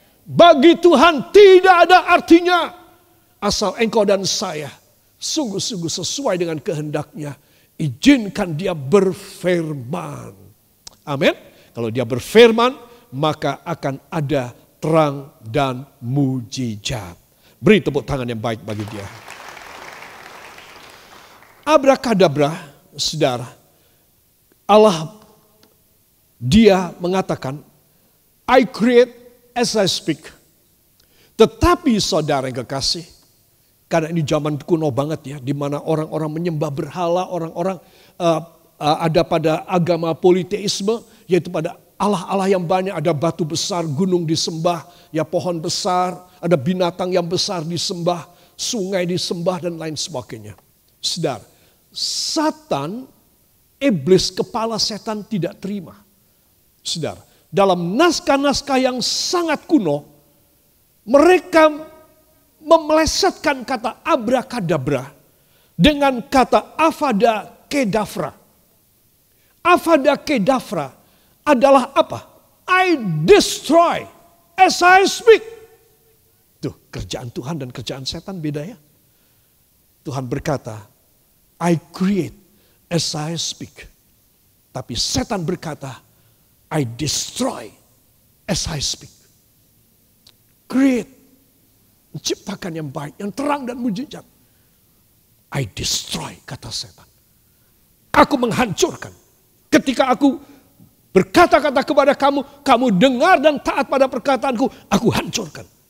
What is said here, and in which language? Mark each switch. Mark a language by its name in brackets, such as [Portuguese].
[Indonesian] Bagi Tuhan tidak ada artinya. Asal engkau dan saya sungguh-sungguh sesuai dengan kehendaknya. Izinkan Dia berfirman. Amin. Kalau dia berfirman, maka akan ada terang dan mujizat. Beri tepuk tangan yang baik bagi dia. Abrakadabra, saudara, Allah, dia mengatakan, [English] I create as I speak. [Indonesian] Tetapi saudara yang kekasih, karena ini zaman kuno banget ya, di mana orang-orang menyembah berhala, orang-orang ada pada agama politeisme, yaitu pada Allah-Allah yang banyak, ada batu besar, gunung disembah, ya pohon besar, ada binatang yang besar disembah, sungai disembah dan lain sebagainya. Saudara, Satan, iblis, kepala setan tidak terima. Saudara, dalam naskah-naskah yang sangat kuno, mereka memelesetkan kata abrakadabra dengan kata avada kedavra. [English] Avada kedavra [Indonesian] adalah apa? [English] I destroy as I speak. [Indonesian] Tuh, kerjaan Tuhan dan kerjaan setan beda ya. Tuhan berkata, [English] I create as I speak. [Indonesian] Tapi setan berkata, [English] I destroy as I speak. [Indonesian] Create, menciptakan yang baik, yang terang dan mujizat. [English] I destroy, [Indonesian] kata setan. Aku menghancurkan. Ketika aku berkata-kata kepada kamu, kamu dengar dan taat pada perkataanku, aku hancurkan.